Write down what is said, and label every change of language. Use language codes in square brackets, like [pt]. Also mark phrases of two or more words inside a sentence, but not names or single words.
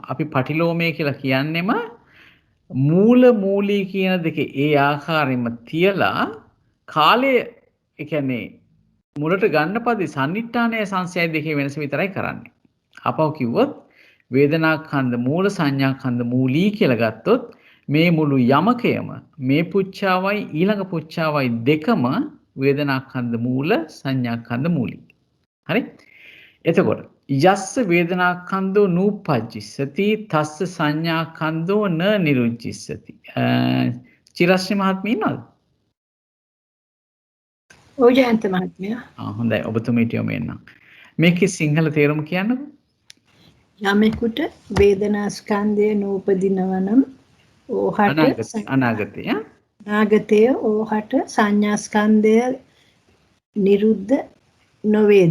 [si] අපි පටිලෝමය කියලා කියන්නෙම [pi] මූල මූලී [si] කියන දෙකේ ඒ ආකාරයෙන්ම තියලා කාලය ඒ කියන්නේ මුලට ගන්න පදේ සන්නිට්ඨානය සංසයයි දෙකේ වෙනස විතරයි කරන්නේ. අපව කිව්වොත් [pi] වේදනාඛන්ද මූල සංඥාඛන්ද මූලී [si] කියලා ගත්තොත් මේ මුළු යමකයම මේ පුච්චාවයි ඊළඟ පුච්චාවයි දෙකම [pi] වේදනාඛන්ද මූල සංඥාඛන්ද මූලී. [si] හරි? [pi] එතකොට යස්ස වේදනාඛන්தோ නූපජ්ජිස්සති තස්ස සංඥාඛන්தோ න නිරුච්චිස්සති. [si] චිරස්්‍රී මහත්මිය ඉන්නවද? ඔව් ජයන්ත මහත්මයා. හොඳයි ඔබතුමීට යොමු වෙනවා. මේකේ සිංහල තේරුම කියන්නකෝ. යමෙකුට වේදනාස්කන්ධය නූපදිනවා නම් ඕහට අනාගතය ඕහට සංඥාස්කන්ධය නිරුද්ධ නොවේද?